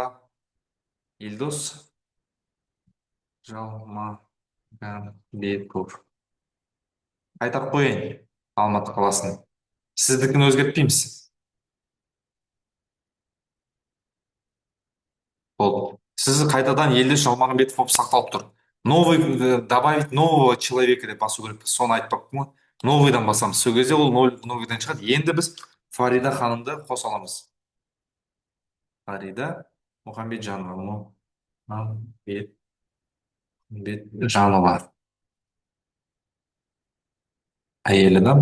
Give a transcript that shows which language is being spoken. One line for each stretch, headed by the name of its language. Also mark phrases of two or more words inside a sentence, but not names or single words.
Kazakh: Елдос Жалмағанбетов. Қайтарып қояйын Алматы қаласын. Сіздікін өзгертпейміз. Болды. Сіз қайтадан Елдос Жалмағанбетов болып сақталып тұр.
Russian: Новый, добавить нового человека
Kazakh: деп басу керек. Соны айтпаппын ғой. Новыйдан басамыз. Сол кезде ол новыйдан шығады. Енді біз Фарида ханымды қоса аламыз. Фарида Мұхамбетжанова. Мұхамбетжанова. Әйел адам.